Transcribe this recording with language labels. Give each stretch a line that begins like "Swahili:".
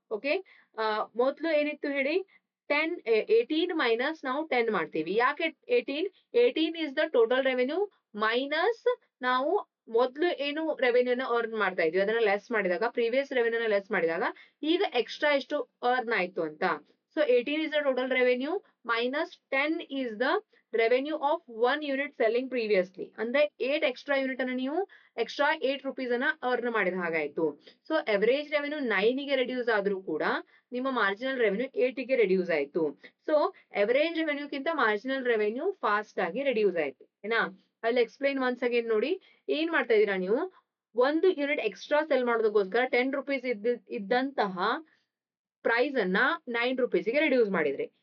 Kannada: Okay, ಮೊದಲು ಏನಿತ್ತು ಹೇಳಿ, 18 ಮೈನಸ್ ನಾವು 10 ಮಾಡ್ತೀವಿ. ಯಾಕೆ 18 is the total revenue minus ನಾವು ಮೊದಲು ಏನು ರೆವೆನ್ಯೂನ ಅರ್ನ್ ಮಾಡ್ತಾ ಇದ್ವಿ ಅದನ್ನ ಲೆಸ್ ಮಾಡಿದಾಗ, ಪ್ರೀವಿಯಸ್ ರೆವೆನ್ಯೂನ ಲೆಸ್ ಮಾಡಿದಾಗ ಈಗ ಎಕ್ಸ್ಟ್ರಾ ಎಷ್ಟು ಅರ್ನ್ ಆಯ್ತು ಅಂತ.
English: So 18 is the total revenue minus 10 is the revenue of 1 unit selling previously.
Kannada: ಅಂದ್ರೆ 8 ಎಕ್ಸ್ಟ್ರಾ ಯೂನಿಟ್ ಅನ್ನ ನೀವು ಎಕ್ಸ್ಟ್ರಾ 8 ರುಪೀಸ್ ಅನ್ನ ಅರ್ನ್ ಮಾಡಿದ ಹಾಗಾಯ್ತು. ಸೊ ಎವರೇಜ್ ರೆವೆನ್ಯೂ 9 ಗೆ ರೆಡ್ಯೂಸ್ ಆದ್ರೂ ಕೂಡ ನಿಮ್ಮ ಮಾರ್ಜಿನಲ್ ರೆವೆನ್ಯೂ 8 ಗೆ ರೆಡ್ಯೂಸ್ ಆಯ್ತು. So average ರೆವೆನ್ಯೂಕ್ಕಿಂತ marginal revenue fast ಆಗಿ ರೆಡ್ಯೂಸ್ ಆಯ್ತು. ಏನಾ, ಅಲ್ಲಿ ಎಕ್ಸ್ಪ್ಲೈನ್ ಒನ್ಸ್ ಅಗೇನ್ ನೋಡಿ. ಏನ್ ಮಾಡ್ತಾ ಇದೀರಾ ನೀವು, ಒಂದು ಯೂನಿಟ್ ಎಕ್ಸ್ಟ್ರಾ ಸೆಲ್ ಮಾಡೋದಕ್ಕೋಸ್ಕರ 10 ರುಪೀಸ್ ಇದ್ದಂತಹ ಪ್ರೈಸ್ ಅನ್ನ 9 ರುಪೀಸ್ಗೆ ರೆಡ್ಯೂಸ್ ಮಾಡಿದ್ರಿ.